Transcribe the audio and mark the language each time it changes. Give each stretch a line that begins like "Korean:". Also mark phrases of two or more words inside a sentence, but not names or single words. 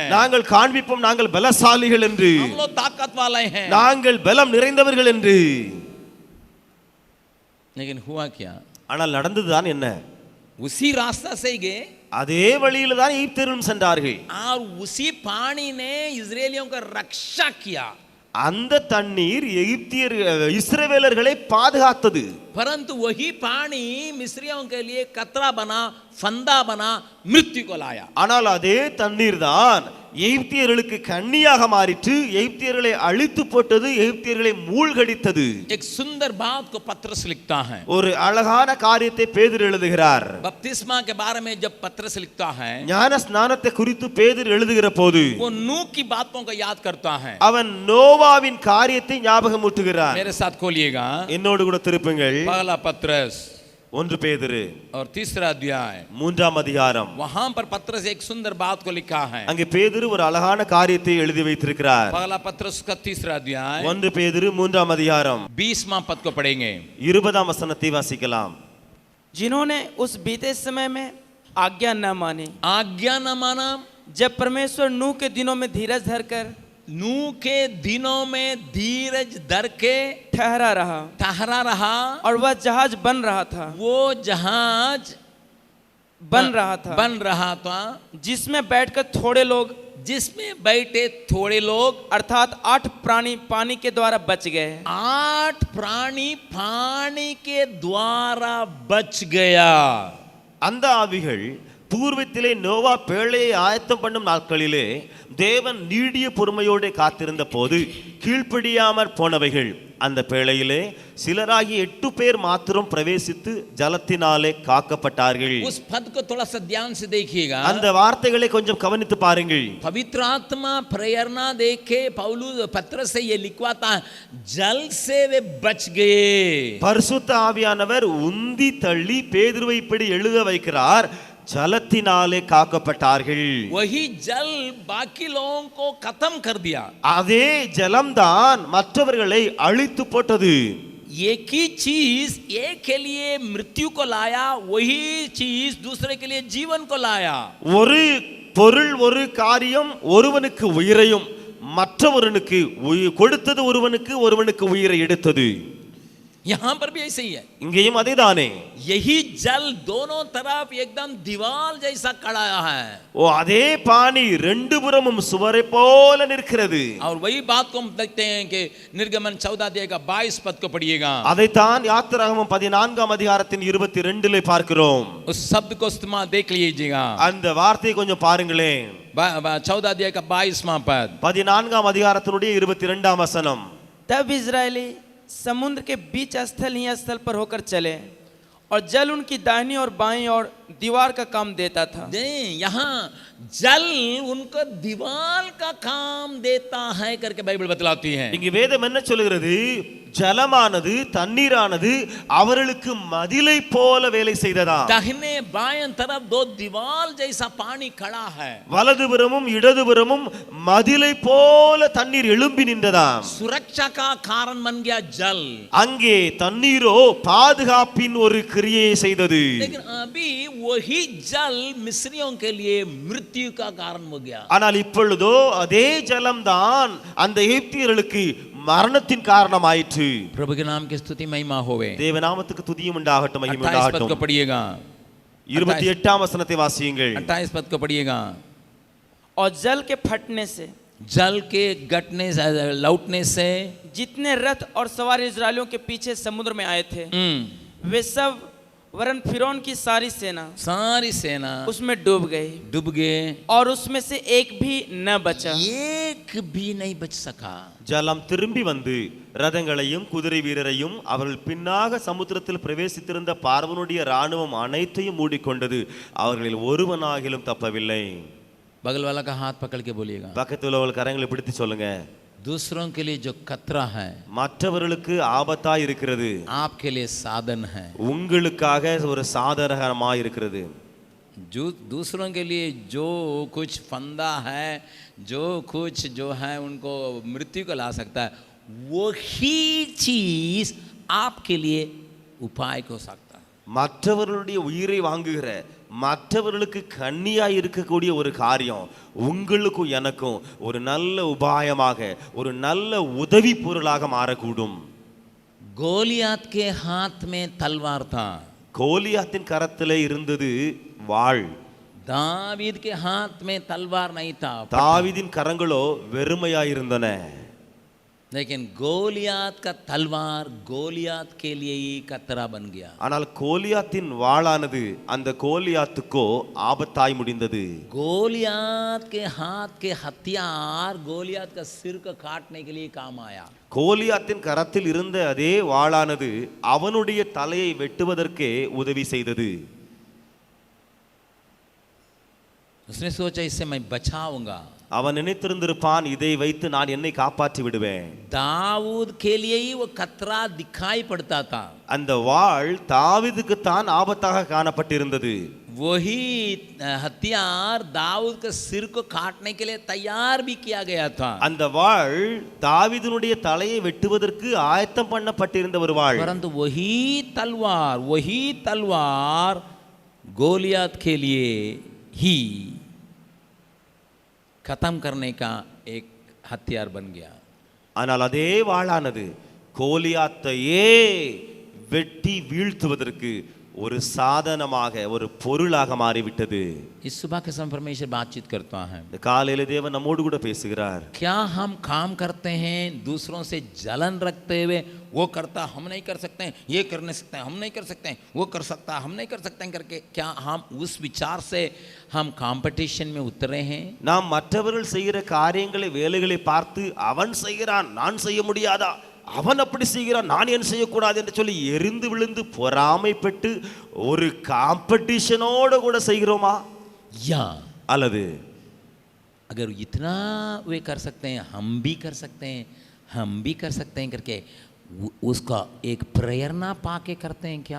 Tamil: நாங்கள் காண்பிப்போம் நாங்கள் பலசாலிகள் என்று,
Hindi: हम लोग ताकत वाले हैं।
Tamil: நாங்கள் பலம் நிறைந்தவர்கள் என்று.
Hindi: लेकिन हुआ क्या?
Tamil: ஆனால் நடந்ததுதான் என்ன?
Hindi: उसी रास्ता से ही गए
Tamil: அதே வழியில தான் எகிப்தியரும் சென்றார்கள்.
Hindi: और उसी पानी ने इजरायलियों का रक्षा किया।
Tamil: அந்த தண்ணீர் எகிப்தியர் இஸ்ரவேலர்களை பாதுகாத்தது.
Hindi: परंतु वही पानी मिस्रियों के लिए कतरा बना, फंदा बना, मृत्यु को लाया।
Tamil: ஆனால் அதே தண்ணீர் தான் எகிப்தியர்களுக்கு கண்ணியாக மாறிற்று, எகிப்தியர்களை அழித்து போட்டது, எகிப்தியர்களை மூழ்கடித்தது.
Hindi: एक सुंदर बात को पत्रस लिखता है।
Tamil: ஒரு அழகான காரியத்தை பேதுரு எழுதுகிறார்.
Hindi: बपतिस्मा के बारे में जब पत्रस लिखता है,
Tamil: ஞான ஸ்நானத்தை குறித்து பேதுரு எழுதுகிற போது
Hindi: वो नूह की बातों को याद करता है।
Tamil: அவன் நோவாவின் காரியத்தை ஞாபகம் ஊட்டுகிறார்.
Hindi: मेरे साथ खोलिएगा
Tamil: என்னோடு கூட திருப்புங்கள்.
Hindi: पहला पत्रस
Tamil: 1 பேதுரு
Hindi: और तीसरा अध्याय,
Tamil: 3ஆம் அதிகாரம்.
Hindi: वहां पर पत्रस एक सुंदर बात को लिखा है।
Tamil: அங்கே பேதுரு ஒரு அழகான காரியத்தை எழுதி வைத்திருக்கிறார்.
Hindi: पहला पत्रस का तीसरा अध्याय
Tamil: 1 பேதுரு 3ஆம் அதிகாரம்
Hindi: 20वां पद को पढ़ेंगे।
Tamil: 20ஆம் वचனத்தை வாசிக்கலாம்.
Hindi: जिन्होंने उस बीते समय में आज्ञा न मानी, आज्ञा न माना, जब परमेश्वर नूह के दिनों में धीरज धरकर नूह के दिनों में धीरज धर के ठहरा रहा और वह जहाज बन रहा था, वो जहाज बन रहा था जिसमें बैठकर थोड़े लोग, जिसमें बैठे थोड़े लोग, अर्थात 8 प्राणी पानी के द्वारा बच गए। 8 प्राणी पानी के द्वारा बच गया।
Tamil: அந்த ஆவிகள் பூர்வத்திலே நோவா பேழையை ஆயத்தம் பண்ணும் நாட்களிலே தேவன் நீடிய பொறுமையோடு காத்திருந்த போது கீழ்ப்படியாமற் போனவைகள் அந்த பேழையிலே சிலராகி 8 பேர் மாத்திரம் பிரவேசித்து ஜலத்தினாலே காக்கப்பட்டார்கள்.
Hindi: उस पद को थोड़ा सा ध्यान से देखिएगा.
Tamil: அந்த வார்த்தைகளை கொஞ்சம் கவனித்து பாருங்கள்.
Hindi: पवित्र आत्मा प्रेरणा देके पौलुस पत्रस से ये लिखवाता है, जल से वे बच गए.
Tamil: பரிசுத்த ஆவியானவர் உந்தி தள்ளி பேதுருவை இப்படி எழுத வைக்கிறார், ஜலத்தினாலே காக்கப்பட்டார்கள்.
Hindi: वही जल बाकी लोगों को खत्म कर दिया.
Tamil: அதே ஜலம்தான் மற்றவர்களை அழித்து போட்டது.
Hindi: एक ही चीज एक के लिए मृत्यु को लाया, वही चीज दूसरे के लिए जीवन को लाया.
Tamil: ஒரு பொருள் ஒரு காரியம் ஒருவனுக்கு உயிரையும் மற்றவனுக்கு கொடுத்தது, ஒருவனுக்கு உயிரை எடுத்தது.
Hindi: यहां पर भी ऐसे ही है.
Tamil: இங்கேயும் அதேதானே.
Hindi: यही जल दोनों तरफ एकदम दीवार जैसा खड़ा है.
Tamil: ஓ அதே பாनी ரெண்டு புறமும் சுவரை போல நிற்கிறது.
Hindi: और वही बात को हम देखते हैं कि निर्गमन 14 अध्याय का 22 पद को पढ़िएगा.
Tamil: அதைத்தான் யாத்திராகமம் 14ஆம் அதிகாரத்தின் 22லே பார்க்கிறோம்.
Hindi: उस शब्द को इस्तेमाल देख लीजिएगा.
Tamil: அந்த வார்த்தையை கொஞ்சம் பாருங்களேன்.
Hindi: 14 अध्याय का 22वां पद.
Tamil: 14ஆம் அதிகாரத்தினுடைய 22ஆம் வசனம்.
Hindi: तब इजरायली समुद्र के बीच स्थल ही स्थल पर होकर चले और जल उनकी दाहिनी और बाईं ओर दीवार का काम देता था. यहाँ जल उनको दीवार का काम देता है करके बाइबल बतलाती है.
Tamil: இங்க வேதம் என்ன சொல்கிறது? ஜலமானது தண்ணீரானது அவர்களுக்கு மதிலை போல வேலை செய்ததா.
Hindi: दाहिने बाएं तरफ दो दीवार जैसा पानी खड़ा है.
Tamil: வலதுபுறமும் இடதுபுறமும் மதிலை போல தண்ணீர் எழும்பி நின்றதா.
Hindi: सुरक्षा का कारण बन गया जल.
Tamil: அங்கே தண்ணீரோ பாதுகாப்பின் ஒரு கிரியையை செய்தது.
Hindi: लेकिन अभी वही जल मिस्रियों के लिए मृत्यु का कारण हो गया.
Tamil: ஆனால் இப்பொழுதோ அதே ஜலம்தான் அந்த எகிப்தியர்களுக்கு மரணத்தின் காரணமாயிற்று.
Hindi: प्रभु के नाम की स्तुति महिमा होवे.
Tamil: தேவநாமத்துக்கு துதியும் உண்டாகட்டும், மகிமை
Hindi: 28 पद
Tamil: உண்டாகட்டும்.
Hindi: को पढ़िएगा.
Tamil: 28ஆம் வசனத்தை வாசியுங்கள்.
Hindi: 28 पद को पढ़िएगा. और जल के फटने से, जल के घटने से, लौटने से जितने रथ और सवार इजरायलियों के पीछे समुद्र में आए थे वे सब वरन फिरौन की सारी सेना उसमें डूब गए और उसमें से एक भी न बचा. एक भी नहीं बच सका.
Tamil: ஜலம் திரும்பி வந்து ரதங்களையும் குதிரை வீரரையும் அவர்கள் பின்னாக சமுத்திரத்தில் பிரவேசித்திருந்த பார்வனுடைய ராணுவம் அனைத்தையும் மூடிக்கொண்டது. அவர்களில் ஒருவனாகிலும் தப்பவில்லை.
Hindi: बगल वाला का हाथ पकड़ के बोलिएगा.
Tamil: பக்கத்துல உள்ள கரங்களை பிடித்து சொல்லுங்க.
Hindi: दूसरों के लिए जो खतरा है
Tamil: மற்றவர்களுக்கு ஆபத்தாய் இருக்கிறது,
Hindi: आपके लिए साधन है.
Tamil: உங்களுக்காக ஒரு சாதகமாய் இருக்கிறது.
Hindi: जो दूसरों के लिए जो कुछ फंदा है, जो कुछ जो है उनको मृत्यु को ला सकता है, वही चीज आपके लिए उपाय हो सकता है.
Tamil: மற்றவர்களுடைய உயிரை வாங்குகிற, மற்றவர்களுக்கு கண்ணியாய் இருக்கக்கூடிய ஒரு காரியம் உங்களுக்கும் எனக்கும் ஒரு நல்ல உபாயமாக, ஒரு நல்ல உதவி பொருளாக மாறக்கூடும்.
Hindi: गोलियात के हाथ में तलवार था.
Tamil: கோலியாத்தின் கரத்திலே இருந்தது வாள்.
Hindi: दावीद के हाथ में तलवार नहीं था.
Tamil: தாவீதின் கரங்களோ வெறுமையாய் இருந்தன.
Hindi: लेकिन गोलियात का तलवार गोलियात के लिए ही खतरा बन गया.
Tamil: ஆனால் கோலியாத்தின் வாளானது அந்த கோலியாத்துக்கோ ஆபத்தாய் முடிந்தது.
Hindi: गोलियात के हाथ के हथियार गोलियात का सिर को काटने के लिए काम आया.
Tamil: கோலியாத்தின் கரத்தில் இருந்த அதே வாளானது அவனுடைய தலையை வெட்டுவதற்கே உதவி செய்தது.
Hindi: उसने सोचा इससे मैं बचाऊंगा.
Tamil: அவன் நினைத்திருந்திருப்பான், இதை வைத்து நான் என்னை காப்பாற்றி விடுவேன்.
Hindi: दाऊद के लिए ही वो खतरा दिखाई पड़ता था.
Tamil: அந்த வாள் தாவீதுக்கு தான் ஆபத்தாக காணப்பட்டிருந்தது.
Hindi: वही हथियार दाऊद के सिर को काटने के लिए तैयार भी किया गया था.
Tamil: அந்த வாள் தாவீதுனுடைய தலையை வெட்டுவதற்கு ஆயத்தம் பண்ணப்பட்டிருந்த ஒரு வாள்.
Hindi: परंतु वही तलवार गोलियात के लिए ही खत्म करने का एक हथियार बन गया.
Tamil: ஆனால் அதே வாளானது கோலியாத்தையே வெட்டி வீழ்த்துவதற்கு ஒரு சாதனமாக ஒரு பொருளாக மாறிவிட்டது.
Hindi: इस सुबह के समय परमेश्वर बातचीत करता है,
Tamil: இந்த காலையில தேவன் நம்மோடு கூட பேசுகிறார்.
Hindi: क्या हम काम करते हैं दूसरों से जलन रखते हुए, वो करता हम नहीं कर सकते हैं, ये कर नहीं सकते हैं, हम नहीं कर सकते हैं, वो कर सकता हम नहीं कर सकते हैं करके, क्या हम उस विचार से हम कंपटीशन में उतरे हैं?
Tamil: நாம் மற்றவர்கள் செய்கிற காரியங்களை வேலைகளை பார்த்து அவன் செய்கிறான் நான் செய்ய முடியாதா, அவன் அப்படி செய்கிறான் நான் ஏன் செய்யக்கூடாது என்று சொல்லி எரிந்து விழுந்து பொறாமைப்பட்டு ஒரு காம்படிஷனோட கூட செய்கிறோமா?
Hindi: या
Tamil: அல்லது
Hindi: अगर इतना वे कर सकते हैं हम भी कर सकते हैं, हम भी कर सकते हैं करके उसका एक प्रेरणा पाके करते हैं क्या?